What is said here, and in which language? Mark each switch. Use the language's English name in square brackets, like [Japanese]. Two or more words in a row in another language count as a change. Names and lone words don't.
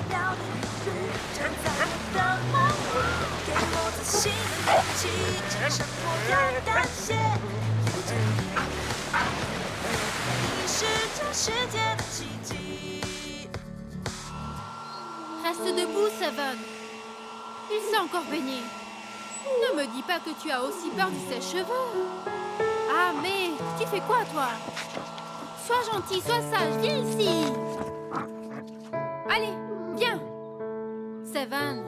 [Chinese] 路，站在我的梦里，给我自信的勇气，战胜我要担心。你是这世界的奇迹。 [French] Reste debout, Seven. Il s'est encore baigné. Ne me dis pas que tu as aussi peur du sèche-cheveux. Ah, mais tu fais quoi, toi? Sois gentil, sois sage, viens ici. Allez, viens. Seven.